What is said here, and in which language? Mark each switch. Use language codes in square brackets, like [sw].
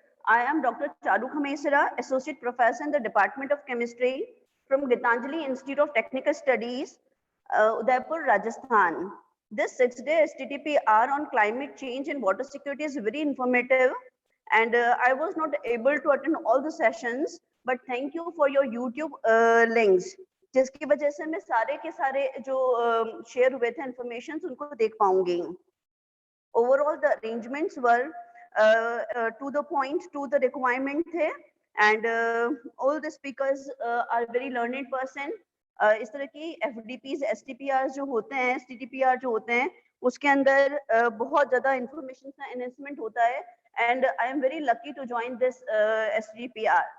[en] I am Dr. Charu Khamesra, Associate Professor in the Department of Chemistry from Gitanjali Institute of Technical Studies, Udaipur, Rajasthan. This 6-day STTPR on climate change and water security is very informative, and I was not able to attend all the sessions, but thank you for your YouTube links. [hi] जिसकी वजह से मैं सारे के सारे जो share हुए थे इंफॉर्मेशन उनको देख पाऊंगी. [en] Overall, the arrangements were to the point, to the requirement [hi] थे, [en] and all the speakers are very learned person. [hi] इस तरह की FDPs, STPRs जो होते हैं, STTPR जो होते हैं, उसके अंदर बहुत ज़्यादा information का enhancement होता है, [en] and I am very lucky to join this STTPR.